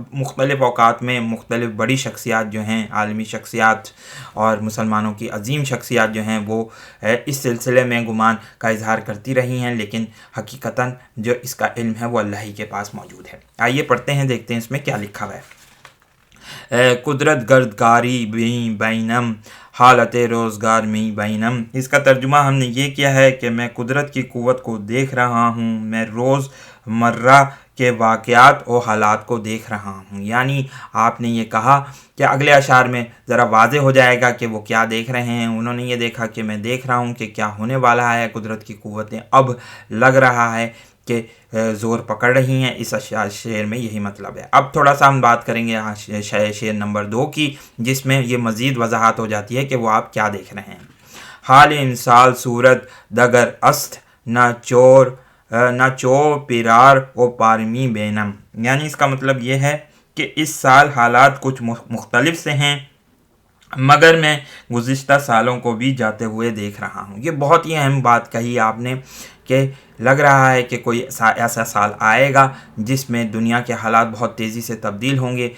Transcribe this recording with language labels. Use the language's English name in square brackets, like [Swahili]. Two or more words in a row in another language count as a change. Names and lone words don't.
[Urdu] مختلف اوقات میں مختلف بڑی شخصیات جو ہیں، عالمی شخصیات اور مسلمانوں کی عظیم شخصیات جو ہیں، وہ اس سلسلے میں گمان کا اظہار کرتی رہی ہیں، لیکن حقیقتاً جو اس کا علم ہے وہ اللہ ہی کے پاس موجود ہے۔ آئیے پڑھتے ہیں، دیکھتے ہیں اس میں کیا لکھا ہوا ہے۔ [Persian] قدرت گردگاری بینم حالت روزگار میں بینم۔ [Urdu] اس کا ترجمہ ہم نے یہ کیا ہے کہ میں قدرت کی قوت کو دیکھ رہا ہوں، میں روز مرہ کے واقعات و حالات کو دیکھ رہا ہوں۔ یعنی آپ نے یہ کہا کہ اگلے اشعار میں ذرا واضح ہو جائے گا کہ وہ کیا دیکھ رہے ہیں۔ انہوں نے یہ دیکھا کہ میں دیکھ رہا ہوں کہ کیا ہونے والا ہے، قدرت کی قوتیں اب لگ رہا ہے کہ زور پکڑ رہی ہیں۔ اس شعر میں یہی مطلب ہے۔ اب تھوڑا سا ہم بات کریں گے شعر نمبر 2 کی، جس میں یہ مزید وضاحت ہو جاتی ہے کہ وہ آپ کیا دیکھ رہے ہیں۔ [Persian] حال انسال صورت دگر است نہ چور پیرار و پارمی بینم۔ [Urdu] یعنی اس کا مطلب یہ ہے کہ اس سال حالات کچھ مختلف سے ہیں، مگر میں گزشتہ سالوں کو بھی جاتے ہوئے دیکھ رہا ہوں۔ یہ بہت ہی اہم بات کہی آپ نے کہ لگ رہا ہے کہ کوئی ایسا سال آئے گا جس میں دنیا کے حالات بہت تیزی سے تبدیل ہوں گے۔